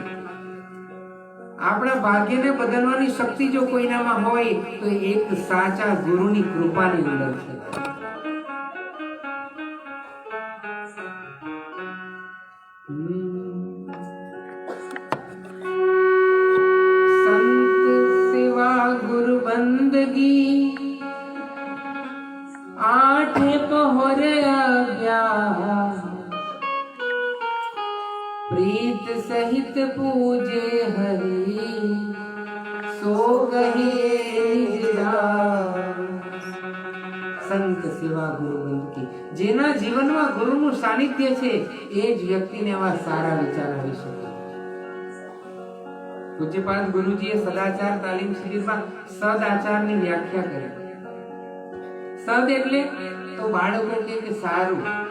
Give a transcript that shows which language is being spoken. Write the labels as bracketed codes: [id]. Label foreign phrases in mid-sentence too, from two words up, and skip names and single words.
[gu] આપણા ભાગ્યને બદલવાની શક્તિ જો કોઈનામાં હોય તો એક સાચા ગુરુની કૃપાની અંદર છે. સંત સેવા ગુરુ બંદગી [hi] आठे पहर आज्ञा प्रीत सहित पूजे हरि सो गहे संत सेवा गुरु બંદગી. [gu] જેના જીવનમાં ગુરુનું સાનિધ્ય છે એ જ વ્યક્તિને આવા સારા વિચાર આવી શકે. પૂજ્યપાદ ગુરુજીએ સદાચાર તાલીમ શિબિરમાં સદાચારની વ્યાખ્યા કરી. સદ એટલે તો બાળકો કે સારું.